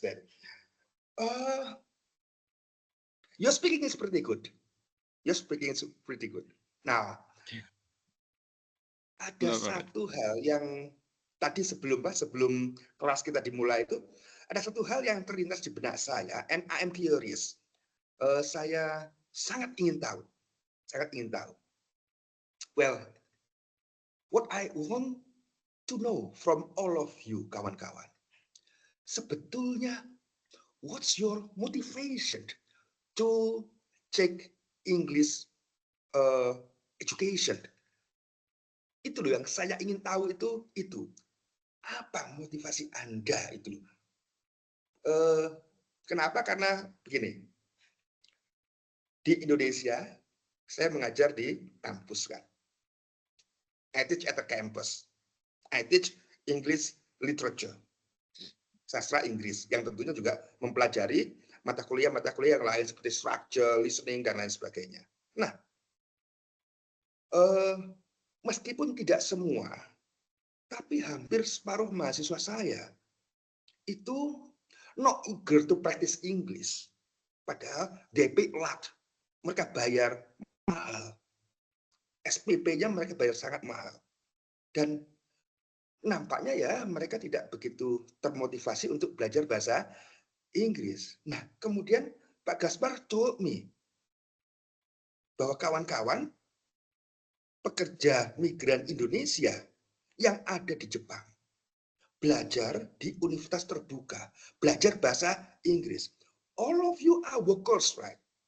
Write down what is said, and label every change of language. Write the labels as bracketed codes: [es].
[en] Then, your speaking is pretty good. Your speaking is pretty good. [id] Now, ada satu hal yang tadi sebelum kelas kita dimulai itu, ada satu hal yang terlintas di benak saya, [en] and I am curious. [id] Saya sangat ingin tahu. [en] Well, what I want to know from all of you, [id] kawan-kawan, sebetulnya, [en] what's your motivation to take English education? [id] Itu loh yang saya ingin tahu itu. Apa motivasi Anda itu? Kenapa? Karena begini. Di Indonesia, saya mengajar di kampus kan. [en] I teach at the campus. I teach English literature. [id] Sastra Inggris yang tentunya juga mempelajari mata kuliah yang lain seperti structure, listening dan lain sebagainya. Nah, meskipun tidak semua, tapi hampir separuh mahasiswa saya itu [en] not eager to practice English. [id] Padahal [en] they pay a lot. [id] Mereka bayar mahal. SPP-nya mereka bayar sangat mahal. Dan nampaknya ya mereka tidak begitu termotivasi untuk belajar bahasa Inggris. Nah, kemudian Pak Gaspar [en] told me [id] bahwa kawan-kawan pekerja migran Indonesia yang ada di Jepang belajar di universitas terbuka, belajar bahasa Inggris. [en] All of you are workers, right?